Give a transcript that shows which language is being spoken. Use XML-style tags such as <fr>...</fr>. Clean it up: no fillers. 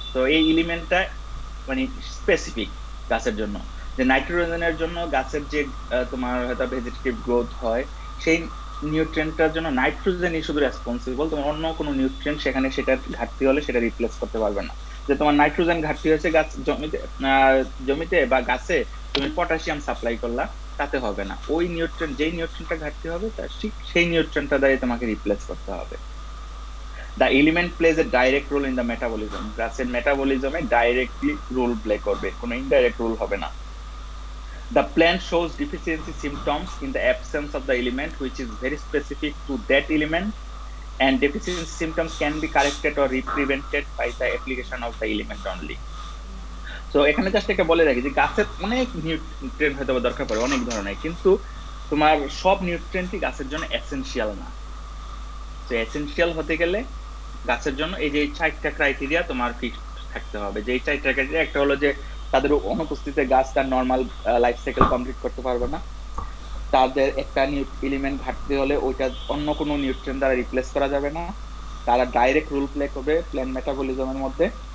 <bn>তো এই এলিমেন্টটা মানে স্পেসিফিক গাছের জন্য, যে নাইট্রোজেনের জন্য গাছের যে তোমার হয়তো ভেজিটেটিভ গ্রোথ হয়, সেই নিউট্রিয়েন্টটার জন্য নাইট্রোজেনই শুধু রেসপন্সিবল, তোমার অন্য কোনো নিউট্রিয়েন্ট সেখানে সেটার ঘাটতি হলে সেটা রিপ্লেস করতে পারবে না। যে তোমার নাইট্রোজেন ঘাটতি হয়েছে গাছ জমিতে বা গাছে, তুমি পটাশিয়াম সাপ্লাই করলা, তাতে হবে না। ওই নিউট্রিয়েন্ট, যেই নিউট্রিয়েন্টটা ঘাটতি হবে তার ঠিক সেই নিউট্রিয়েন্টটা দ্বারা তোমাকে রিপ্লেস করতে হবে।</bn> <en>The element plays a direct role in the metabolism.</en> <bn>গাছের মেটাবলিজমে ডাইরেক্টলি রোল প্লে করবে, কোনো ইনডাইরেক্ট রোল হবে না।</bn> <en>The plant shows deficiency symptoms in the absence of the element which is very specific to that element, and deficiency symptoms can be corrected or prevented by the application of the element only.</en> <bn>So এখানে just একটা বলে রাখি যে গাছের অনেক nutrient হয়তো দরকার পড়ে অনেক ধরনের, কিন্তু তোমার সব নিউট্রিয়েন্টই গাছের জন্য এসেনশিয়াল না। তো এসেনশিয়াল হতে গেলে গাছের জন্য এই যে 4টা ক্রাইটেরিয়া তোমার ফিক্স থাকতে হবে। যে 4টা ক্রাইটেরিয়া, একটা হলো যে তাদের অনুপস্থিতিতে গাছ তার নর্মাল লাইফ সাইকেল কমপ্লিট করতে পারবে না, তাদের একটা এলিমেন্ট ঘাটতি হলে ওইটা অন্য কোনো নিউট্রিয়েন্ট দ্বারা রিপ্লেস করা যাবে না, তারা ডাইরেক্ট রোল প্লে করবে প্ল্যান্ট মেটাবলিজমের মধ্যে।</bn>